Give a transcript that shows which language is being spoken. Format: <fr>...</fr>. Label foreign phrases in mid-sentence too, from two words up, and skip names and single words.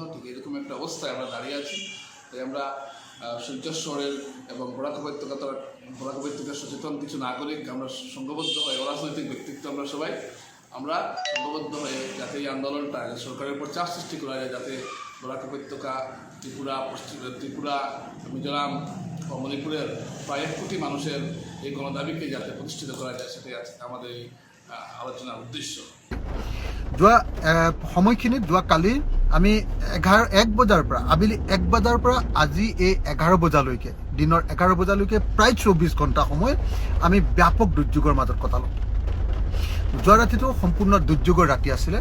<bn>ঠিক এরকম একটা অবস্থায় আমরা দাঁড়িয়ে আছি। তাই আমরা শিলচর শহরের এবং বরাক উপত্যকার সচেতন কিছু নাগরিক আমরা সংঘবদ্ধ হয়ে, অরাজনৈতিক ব্যক্তিত্ব আমরা সবাই সংঘবদ্ধ হয়ে যাতে এই আন্দোলনটা সরকারের উপর চাপ সৃষ্টি করা যায়, যাতে বরাক উপত্যকা, ত্রিপুরা, মিজোরাম ও মণিপুরের প্রায় 1 কোটি মানুষের এই গণদাবিকে যাতে প্রতিষ্ঠিত করা যায়, সেটাই আমাদের এই আলোচনার উদ্দেশ্য।</bn> <as>সময়খিনিত যোৱাকালি আমি 1 বজাৰ পৰা আবেলি 1 বজাৰ পৰা আজি এই 11 বজালৈকে দিনৰ 11 বজালৈকে প্ৰায় 24 ঘণ্টা সময় আমি ব্যাপক দুৰ্যোগৰ মাজত কটালোঁ। যোৱা ৰাতিটো সম্পূৰ্ণ দুৰ্যোগৰ ৰাতি আছিলে।</as>